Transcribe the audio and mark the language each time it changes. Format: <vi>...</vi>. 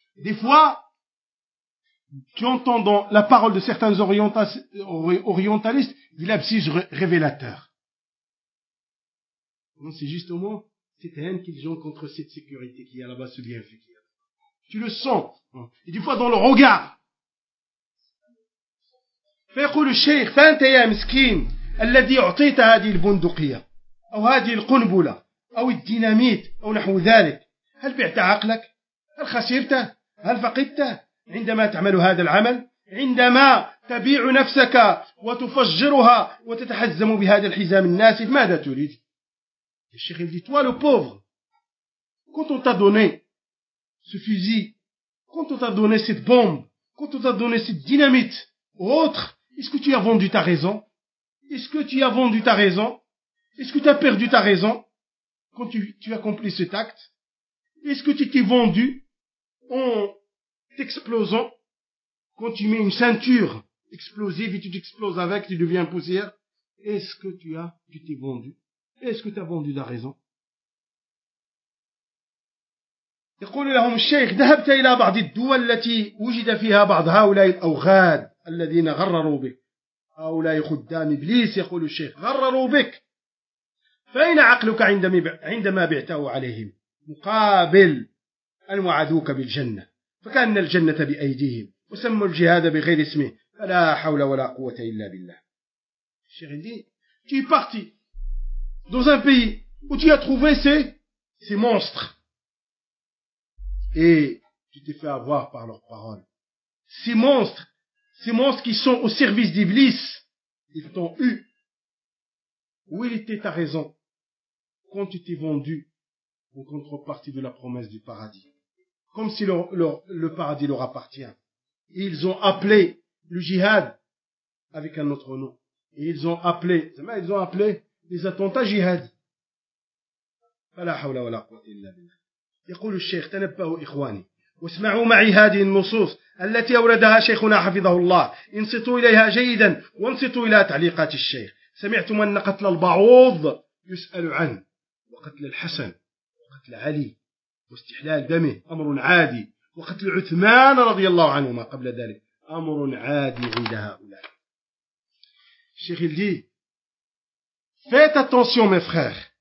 <fr>Des fois, tu entends dans la parole de certains orientalistes, il y a un révélateur. C'est justement cette haine qu'ils ont contre cette sécurité qu'il y a là-bas, ce bienfait qu'il y a. Tu le sens. Hein. Et des fois, dans le regard.</fr> <ar>فيقول الشيخ فأنت يا مسكين الذي أعطيت هذه البندقية أو هذه القنبلة أو الديناميت أو نحو ذلك هل بعت عقلك؟ هل خسرته؟ هل فقدته؟ عندما تعمل هذا العمل؟ عندما تبيع نفسك وتفجرها وتتحزم بهذا الحزام الناسف ماذا تريد؟ الشيخ يقول</ar> <fr>toi le pauvre quand on t'a donné ce fusil quand on t'a donné cette bombe quand on t'a donné cette dynamite autre, est-ce que tu as vendu ta raison? Est-ce que tu as vendu ta raison? Est-ce que tu as perdu ta raison quand tu accomplis cet acte? Est-ce que tu t'es vendu en t'explosant quand tu mets une ceinture explosive et tu t'exploses avec, tu deviens poussière? Est-ce que tu t'es vendu? Est-ce que tu as vendu ta raison?</fr> <ar>يقول لهم الشيخ ذهبت إلى بعض الدول التي وجد فيها بعض هؤلاء الأوغاد الذين غرروا بك هؤلاء خدام إبليس يقول الشيخ غرروا بك فأين عقلك عندما بعته عليهم مقابل أن وعدوك بالجنة فكأن الجنة بأيديهم وسموا الجهاد بغير اسمه فلا حول ولا قوة إلا بالله الشيخ يقول</ar> <fr>tu es parti dans un pays où tu as trouvé ces monstres et tu t'es fait avoir par leurs paroles. Ces monstres qui sont au service d'Iblis, ils t'ont eu. Où était ta raison quand tu t'es vendu en contrepartie de la promesse du paradis? Comme si le paradis leur appartient. Et ils ont appelé le jihad avec un autre nom. Et ils ont appelé les attentats jihad.</fr> <ar>Fala hawla wala quwwata illa billah. يقول الشيخ تنبهوا إخواني واسمعوا معي هذه النصوص التي أوردها شيخنا حفظه الله انصتوا إليها جيدا وانصتوا إلى تعليقات الشيخ سمعتم أن قتل البعوض يسأل عنه وقتل الحسن وقتل علي واستحلال دمه أمر عادي وقتل عثمان رضي الله عنهما قبل ذلك أمر عادي عند هؤلاء الشيخ يقول</ar> <fr>faites attention mes frères.</fr>